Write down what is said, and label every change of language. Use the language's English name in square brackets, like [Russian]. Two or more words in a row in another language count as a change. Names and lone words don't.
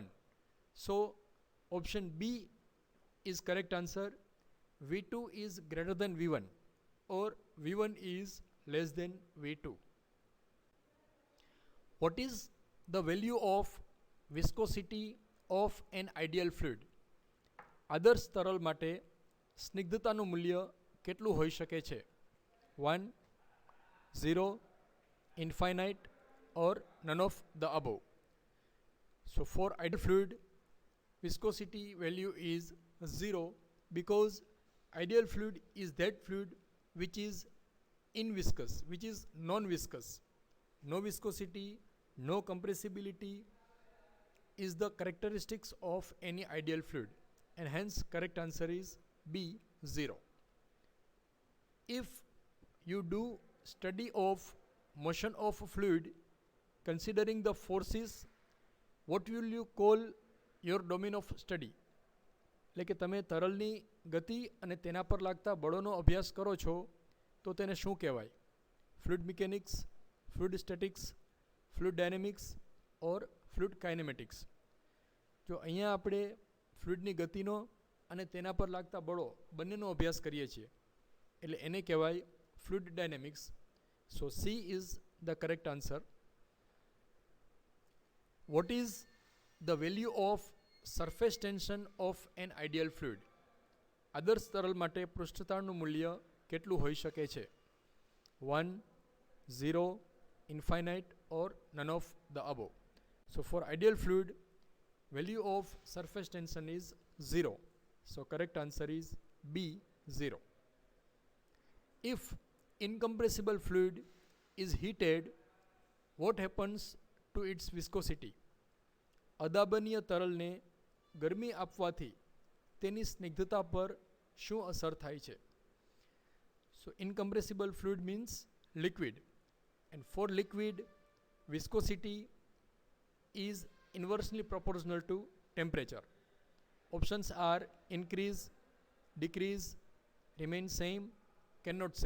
[English] So option B is correct answer. V2 is greater than V1 or V1 is less than V2. What is the value of viscosity of an ideal fluid? [Gujarati] આદર્શ તરલ માટે સ્નિગ્ધતાનું મૂલ્ય કેટલું હોઈ શકે છે? [English] 1, 0, infinite or none of the above. So for ideal fluid, viscosity value is 0 because ideal fluid is that fluid which is inviscous, which is non-viscous. No viscosity, no compressibility is the characteristics of any ideal fluid, and hence correct answer is B, 0. If you do study of motion of a fluid considering the forces, what will you call your domain of study? [Gujarati] એટલે કે તમે તરલની ગતિ અને તેના પર લાગતા બળોનો અભ્યાસ કરો છો તો તેને શું કહેવાય? [English] fluid mechanics, fluid statics, fluid dynamics or fluid kinematics. [Gujarati] જો અહીંયા આપણે ફ્લુઇડની ગતિનો અને તેના પર લાગતા બળો બંનેનો અભ્યાસ કરીએ છીએ એટલે એને કહેવાય [English] fluid dynamics. સો C is the correct answer. What is the value of surface tension of an ideal fluid? [Gujarati] આદર્શ તરલ માટે પૃષ્ઠતાણનું મૂલ્ય કેટલું હોઈ શકે છે? [English] 1, 0, infinite or none of the above. So for ideal fluid, value of surface tension is 0. So correct answer is B, 0. If incompressible fluid is heated, what happens to its viscosity? [Gujarati] અદાબનીય તરલને ગરમી આપવાથી તેની સ્નિગ્ધતા પર શું અસર થાય છે? [English] So incompressible fluid means liquid, and for liquid viscosity is inversely proportional to temperature. Options are increase, decrease, remain same, cannot say.